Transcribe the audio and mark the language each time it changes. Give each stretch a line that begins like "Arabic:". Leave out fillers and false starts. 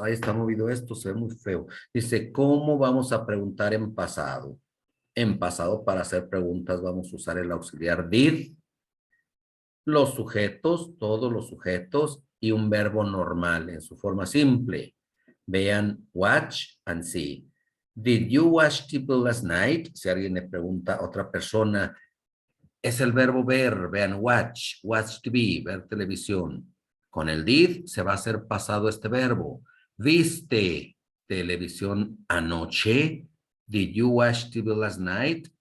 Spanish: Ahí está movido esto, se ve muy feo. Dice, ¿cómo vamos a preguntar en pasado? En pasado, para hacer preguntas, vamos a usar el auxiliar did, los sujetos, todos los sujetos y un verbo normal en su forma simple. Vean,
English: watch and see. Did you watch TV last night?
Spanish: Si alguien le pregunta a otra persona, es el verbo ver. Vean,
English: watch TV,
Spanish: ver televisión. Con el did se va a hacer pasado este verbo. ¿Viste televisión anoche?
English: Did you watch TV last night?